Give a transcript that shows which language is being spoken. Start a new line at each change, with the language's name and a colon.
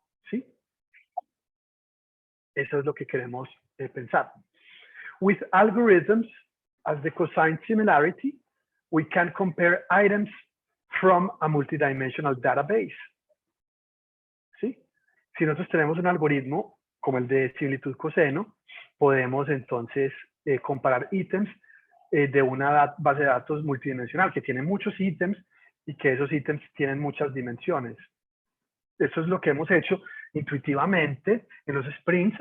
Spanish: ¿Sí? Eso es lo que queremos pensar.
English: With algorithms as the cosine similarity, we can compare items from a multidimensional database.
Spanish: ¿Sí? Si nosotros tenemos un algoritmo como el de similitud coseno, podemos entonces comparar ítems de una base de datos multidimensional que tiene muchos ítems y que esos ítems tienen muchas dimensiones. Eso es lo que hemos hecho intuitivamente en los sprints.